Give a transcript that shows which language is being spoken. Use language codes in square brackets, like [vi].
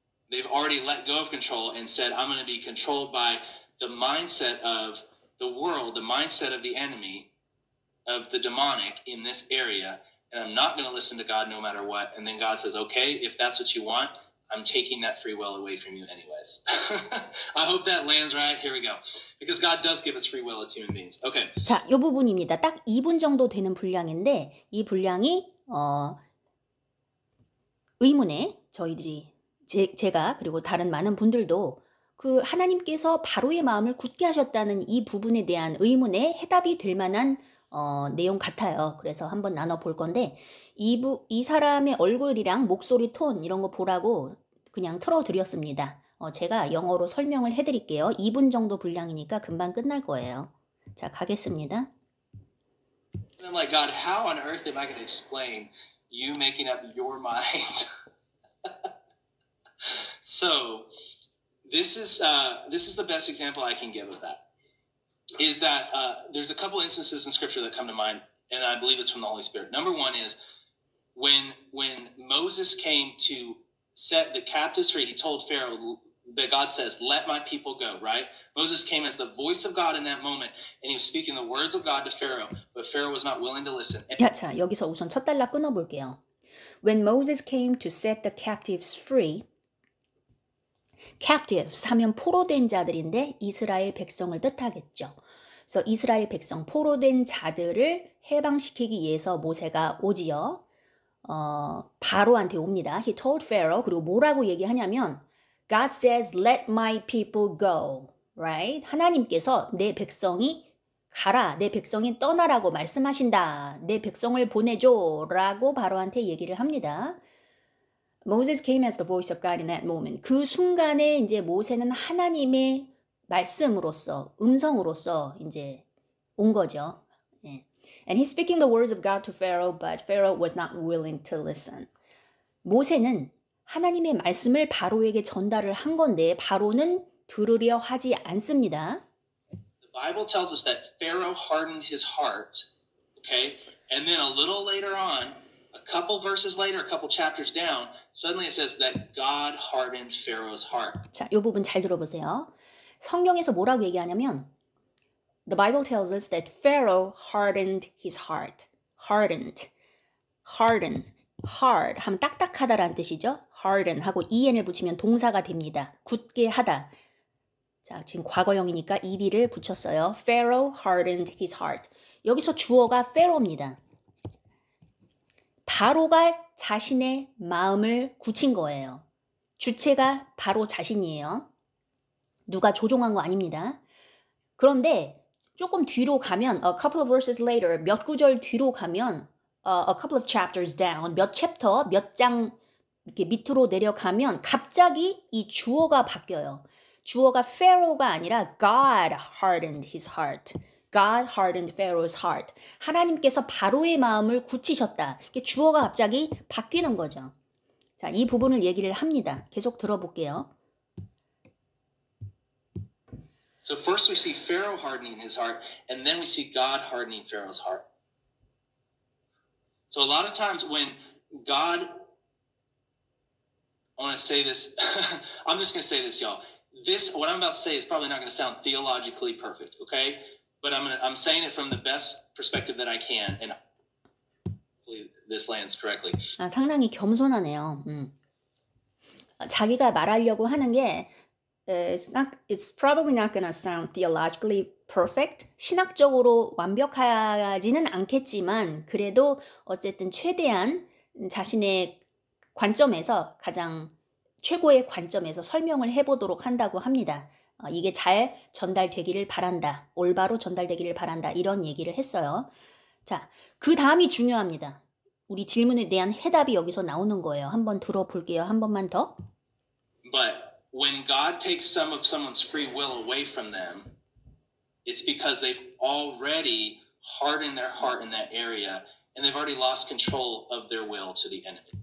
[en] They've already let go of control and said, I'm going to be controlled by the mindset of the world, the mindset of the enemy, of the demonic in this area, and I'm not going to listen to God no matter what. And then God says, okay, if that's what you want, I'm taking that free will away from you anyways. I hope that lands right. Here we go. Because God does give us free will as human beings. Okay. [ko] 자, 이 부분입니다. 딱 2분 정도 되는 분량인데 이 분량이 의문에 저희들이 제가 그리고 다른 많은 분들도 그 하나님께서 바로의 마음을 굳게 하셨다는 이 부분에 대한 의문에 해답이 될 만한 내용 같아요. 그래서 한번 나눠볼 건데 이 사람의 얼굴이랑 목소리 톤 이런 거 보라고 그냥 틀어드렸습니다. 제가 영어로 설명을 해드릴게요. 2분 정도 분량이니까 금방 끝날 거예요. 자, 가겠습니다. [en] And I'm like, God, how on earth am I going to explain you making up your mind? So this is the best example I can give of that. Is that there's a couple instances in Scripture that come to mind, and I believe it's from the Holy Spirit. Number one is when Moses came to set the captives free, he told Pharaoh that God says, let my people go, right? Moses came as the voice of God in that moment, and he was speaking the words of God to Pharaoh, but Pharaoh was not willing to listen. [ko] 자, 여기서 우선 첫 단락 끊어볼게요. [en] When Moses came to set the captives free, captives [ko] 하면 포로된 자들인데 이스라엘 백성을 뜻하겠죠. 그래서 이스라엘 백성 포로된 자들을 해방시키기 위해서 모세가 오지요. 바로한테 옵니다. [en] He told Pharaoh. [ko] 그리고 뭐라고 얘기하냐면 [en] God says, let my people go. Right? [ko] 하나님께서 내 백성이 가라. 내 백성이 떠나라고 말씀하신다. 내 백성을 보내줘. 라고 바로한테 얘기를 합니다. [en] Moses came as the voice of God in that moment. [ko] 그 순간에 이제 모세는 하나님의 말씀으로서, 음성으로서 이제 온 거죠. 예. [en] And he's speaking the words of God to Pharaoh, but Pharaoh was not willing to listen. [ko] 모세는 하나님의 말씀을 바로에게 전달을 한 건데 바로는 들으려 하지 않습니다. [en] The Bible tells us that Pharaoh hardened his heart, okay? And then a little later on, a couple verses later, a couple chapters down, suddenly it says that God hardened Pharaoh's heart. [ko] 자, 이 부분 잘 들어보세요. 성경에서 뭐라고 얘기하냐면 [en] The Bible tells us that Pharaoh hardened his heart. Hardened. Harden. [ko] Hard 하면 딱딱하다라는 뜻이죠. Harden 하고 en을 붙이면 동사가 됩니다. 굳게 하다. 자, 지금 과거형이니까 ed를 붙였어요. [en] Pharaoh hardened his heart. [ko] 여기서 주어가 Pharaoh입니다. 바로가 자신의 마음을 굳힌 거예요. 주체가 바로 자신이에요. 누가 조종한 거 아닙니다. 그런데 조금 뒤로 가면 [en] a couple of verses later, [ko] 몇 구절 뒤로 가면 [en] a couple of chapters down, [ko] 몇 챕터, 몇 장 이렇게 밑으로 내려가면 갑자기 이 주어가 바뀌어요. 주어가 Pharaoh가 아니라 [en] God hardened his heart. God hardened Pharaoh's heart. [ko] 하나님께서 바로의 마음을 굳히셨다. 이게 주어가 갑자기 바뀌는 거죠. 자, 이 부분을 얘기를 합니다. 계속 들어볼게요. [en] So first we see Pharaoh hardening his heart, and then we see God hardening Pharaoh's heart. So a lot of times when God, I want to say this, I'm just going to say this, y'all. This, what I'm about to say is probably not going to sound theologically perfect, okay? But I'm saying it from the best perspective that I can, and hopefully this lands correctly. [ko] 상당히 겸손하네요. 자기가 말하려고 하는 게 [en] it's probably not gonna sound theologically perfect. [ko] 신학적으로 완벽하지는 않겠지만 그래도 어쨌든 최대한 자신의 관점에서 가장 최고의 관점에서 설명을 해보도록 한다고 합니다. 이게 잘 전달되기를 바란다. 올바로 전달되기를 바란다. 이런 얘기를 했어요. 자, 그 다음이 중요합니다. 우리 질문에 대한 해답이 여기서 나오는 거예요. 한번 들어볼게요. 한 번만 더. [en] But when God takes some of someone's free will away from them, it's because they've already hardened their heart in that area and they've already lost control of their will to the enemy.